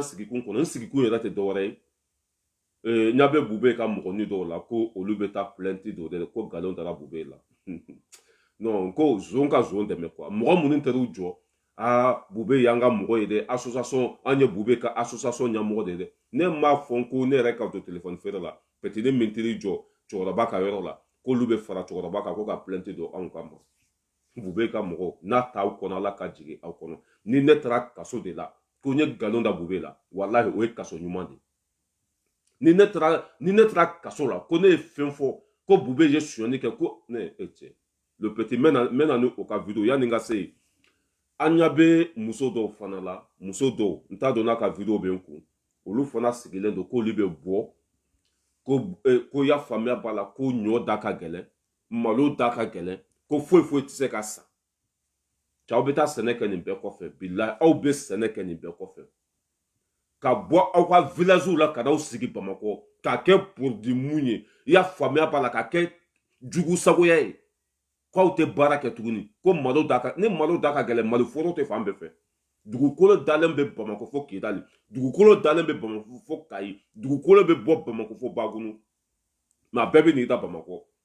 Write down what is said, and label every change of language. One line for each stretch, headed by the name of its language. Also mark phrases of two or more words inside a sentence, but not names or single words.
Bambara: sigikun kɔnɔ n sigikun yɛrɛ tɛ dɔwɛrɛ ye ɲa bɛ Bube ka mɔgɔnin dɔw la ko olu bɛ taa plainte dɔw de ko nkalon dara Bube la non ko zon ka zon dɛmɛ quoi mɔgɔ minnu taar'u jɔ Bube y'an ka mɔgɔ ye dɛ association an ye Bube ka association ɲɛmɔgɔ de ye dɛ ne m'a fɔ ko ne yɛrɛ ka don téléphone feere la peut-être ne min teri jɔ cɛkɔrɔba ka yɔrɔ la k'olu bɛ fara cɛkɔrɔba kan ko ka plainte dɔ anw ka ma Bube ka mɔgɔ n'a t'aw kɔnɔ Ala ka jigin aw kɔnɔ ni ne taara kaso de la ko n ye nkalon da Bube la walahi o ye kaso ɲuman de ni ne taara kaso la ko ne ye fɛn fɔ ko Bube ye sonyani kɛ ko ne cɛ
French: le petit
Bambara: mena ni o ka video yani n ka se yen an ɲa bɛ muso dɔw fana la muso dɔw n t'a dɔn n'a ka video bɛ n kun olu fana sigilen don k'olu bɛ bɔ ko ya faamuya b'a la ko ɲɔ da ka gɛlɛn malo da ka gɛlɛn ko foyi foyi tɛ se ka san cɛ aw bɛ taa sɛnɛ kɛ nin bɛɛ kɔfɛ bilahi aw bɛ sɛnɛ kɛ nin bɛɛ kɔfɛ ka bɔ aw ka villagew la ka n'aw sigi Bamakɔ k'a kɛ produit mun ye i y'a faamuya b'a la k'a kɛ jugu sagoya ye k'aw tɛ baara kɛ tuguni ko malo da ka ni malo da ka gɛlɛn maliforo tɛ fan bɛɛ fɛ dugukolo dalen bɛ Bamakɔ fo Kidali dugukolo dalen bɛ Bamakɔ fo Kayi dugukolo bɛ bɔ Bamakɔ fo Bagunu mais a bɛɛ bɛ n'i da Bamakɔ